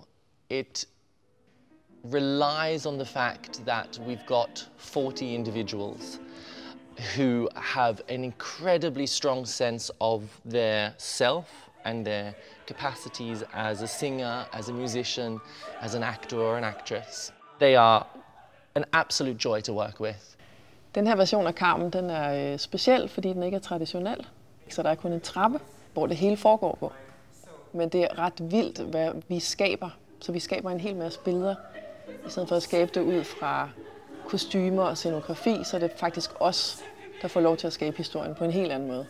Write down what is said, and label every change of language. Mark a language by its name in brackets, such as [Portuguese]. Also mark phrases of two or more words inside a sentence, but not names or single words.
[English] It relies on the fact that we've got 40 individuals who have an incredibly strong sense of their self and their capacities as a singer, as a musician, as an actor or an actress. They are an absolute joy to work with. [Danish] Den her version af Carmen, den er speciel, fordi den ikke er traditionel. Så der er kun en trappe, hvor det hele foregår på. Men det er ret vildt, hvad vi skaber. Så vi skaber en hel masse billeder. I stedet for at skabe det ud fra kostymer og scenografi, så er det faktisk os, der får lov til at skabe historien på en helt anden måde.